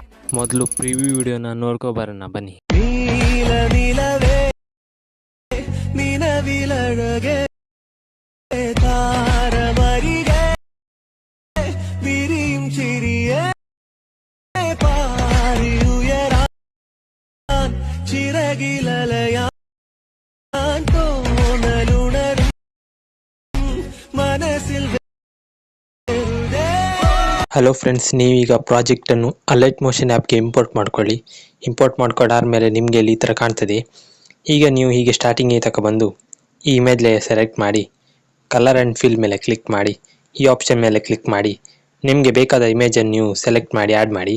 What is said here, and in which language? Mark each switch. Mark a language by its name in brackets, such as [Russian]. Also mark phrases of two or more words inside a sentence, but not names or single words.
[Kannada] ಮೊದಲು ಪ್ರಿವ್ಯೂ ವಿಡಿಯೋನ ನೋಡ್ಕೊಬರೋಣ ಬನ್ನಿ. [Malayalam] നീല നിലവേ നിനവിലൊളഗെ താരമരിഗെ വിരിയും ചിരിയെ പാറിയുയരാൻ ചിറകിലലയാൻ തോന്നലുണരും മനസ്സിൽ. [Kannada] ಹಲೋ ಫ್ರೆಂಡ್ಸ್, ನೀವೀಗ ಪ್ರಾಜೆಕ್ಟನ್ನು ಅಲೈಟ್ ಮೋಷನ್ ಆ್ಯಪ್ಗೆ ಇಂಪೋರ್ಟ್ ಮಾಡ್ಕೊಳ್ಳಿ. ಇಂಪೋರ್ಟ್ ಮಾಡ್ಕೊಂಡಾದ್ಮೇಲೆ ನಿಮಗೆ ಇಲ್ಲಿ ಈ ಥರ ಕಾಣ್ತದೆ. ಈಗ ನೀವು ಹೀಗೆ ಸ್ಟಾರ್ಟಿಂಗಿಗೆ ತಗೊಬಂದು ಈ ಇಮೇಜ್ ಲೇಯರ್ ಸೆಲೆಕ್ಟ್ ಮಾಡಿ, ಕಲರ್ ಆ್ಯಂಡ್ ಫಿಲ್ ಮೇಲೆ ಕ್ಲಿಕ್ ಮಾಡಿ, ಈ ಆಪ್ಷನ್ ಮೇಲೆ ಕ್ಲಿಕ್ ಮಾಡಿ, ನಿಮಗೆ ಬೇಕಾದ ಇಮೇಜನ್ನು ನೀವು ಸೆಲೆಕ್ಟ್ ಮಾಡಿ ಆ್ಯಡ್ ಮಾಡಿ.